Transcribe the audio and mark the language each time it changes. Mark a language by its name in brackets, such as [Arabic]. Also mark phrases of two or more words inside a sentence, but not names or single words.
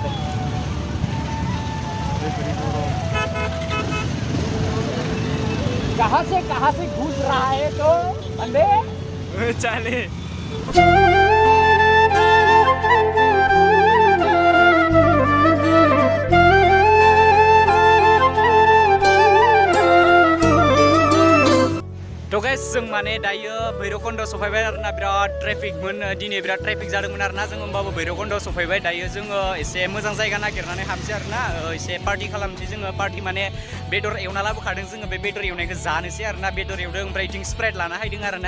[Hindi] कहाँ से घुस रहा है तो बंदे चाले [Bodo] तो गाइस जों माने दायो भैरबकुन्द सफैबाय आरोना बिराद ट्रेफिकमोन दिनै बिराद ट्रेफिक जादोंमोन आरोना जों होमबाबो भैरबकुन्द सफैबाय दायो जोङो एसे मोजां जायगा नागिरनानै हाबसै आरोना एसे पार्टी खालामसै जोङो पार्टी माने बेदर एवना लाबोखादों जोङो बे बेदर एवनायखौ जानोसै आरोना बेदर एवदों ओमफ्राय इथिं स्प्राइट लाना हायदों आरोना